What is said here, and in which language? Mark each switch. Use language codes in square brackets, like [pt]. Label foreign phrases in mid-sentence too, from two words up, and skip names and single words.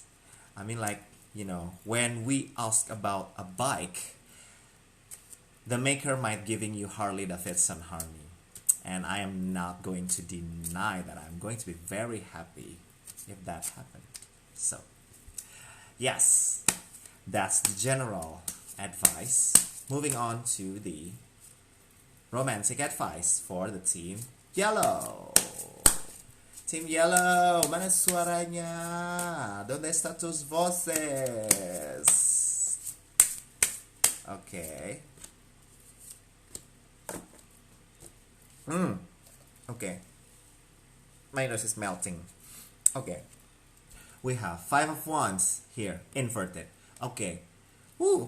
[en] I mean, like, when we ask about a bike, the maker might giving you Harley Davidson Harley, And I am not going to deny that I'm going to be very happy if that happened. So, yes, that's the general advice. Moving on to the romantic advice for the team yellow. Team yellow, [id] mana suaranya? [es] ¿Dónde están tus voces? [en] Okay. Okay. My nose is melting. Okay. We have 5 of Wands here, inverted. Okay. Woo!